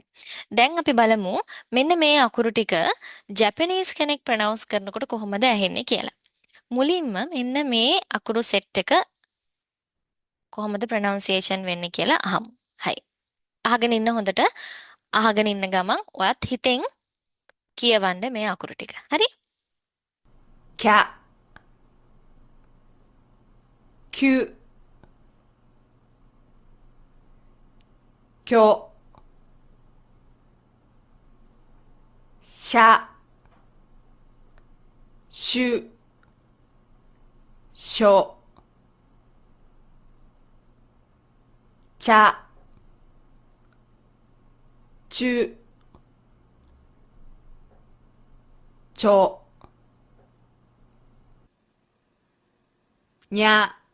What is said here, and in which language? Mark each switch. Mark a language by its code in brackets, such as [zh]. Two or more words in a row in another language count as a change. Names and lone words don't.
[si] දැන් අපි බලමු මෙන්න මේ අකුරු ටික ජැපනීස් කෙනෙක් ප්‍රොනවුන්ස් කරනකොට කොහොමද ඇහෙන්නේ කියලා. මුලින්ම මෙන්න මේ අකුරු සෙට් එක කොහොමද ප්‍රොනවුන්සියේෂන් වෙන්නේ කියලා අහමු. හයි. අහගෙන ඉන්න හොඳට අහගෙන ඉන්න ගමන් ඔයත් හිතෙන් කියවන්න මේ අකුරු ටික. හරි? [ja] キャ、キュ、キョ、シャ、シュ、ショ、チャ、チュ、チョ、ニャ、